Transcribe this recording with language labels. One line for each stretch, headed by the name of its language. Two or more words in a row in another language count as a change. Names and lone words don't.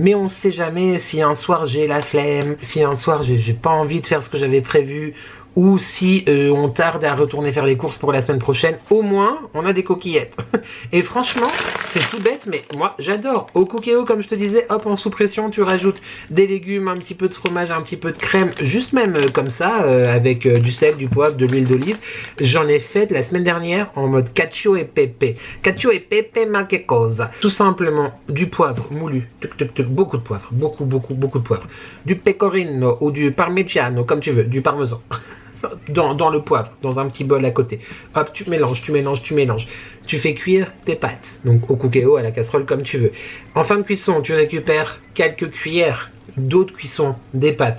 French: Mais on sait jamais si un soir j'ai la flemme, si un soir j'ai pas envie de faire ce que j'avais prévu, ou si on tarde à retourner faire les courses pour la semaine prochaine, au moins on a des coquillettes. Et franchement, c'est tout bête, mais moi j'adore. Au Cookéo, comme je te disais, hop, en sous pression, tu rajoutes des légumes, un petit peu de fromage, un petit peu de crème, juste même comme ça, avec du sel, du poivre, de l'huile d'olive. J'en ai fait la semaine dernière en mode
Italian: cacio e pepe. Cacio e pepe ma che cosa.
French: Tout simplement du poivre moulu, beaucoup de poivre, beaucoup de poivre. Du pecorino ou du parmigiano, comme tu veux, du parmesan. Dans le poivre, dans un petit bol à côté. Hop, tu mélanges. Tu fais cuire tes pâtes. Donc au Cookéo, à la casserole, comme tu veux. En fin de cuisson, tu récupères quelques cuillères d'eau de cuisson des pâtes.